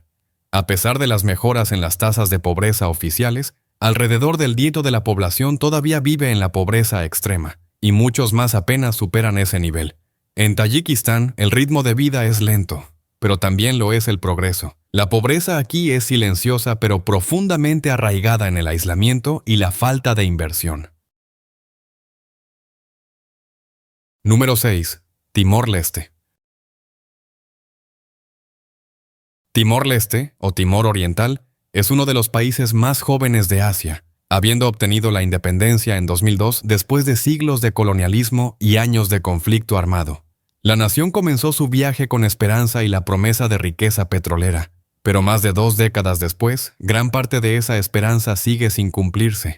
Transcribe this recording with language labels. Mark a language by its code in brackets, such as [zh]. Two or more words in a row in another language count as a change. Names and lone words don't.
[es] A pesar de las mejoras en las tasas de pobreza oficiales, alrededor del 10% de la población todavía vive en la pobreza extrema, y muchos más apenas superan ese nivel. En Tayikistán, el ritmo de vida es lento, pero también lo es el progreso. La pobreza aquí es silenciosa pero profundamente arraigada en el aislamiento y la falta de inversión. Número 6. Timor-Leste. Timor-Leste, o Timor Oriental, es uno de los países más jóvenes de Asia, habiendo obtenido la independencia en 2002 después de siglos de colonialismo y años de conflicto armado. La nación comenzó su viaje con esperanza y la promesa de riqueza petrolera, pero más de 2 décadas después, gran parte de esa esperanza sigue sin cumplirse.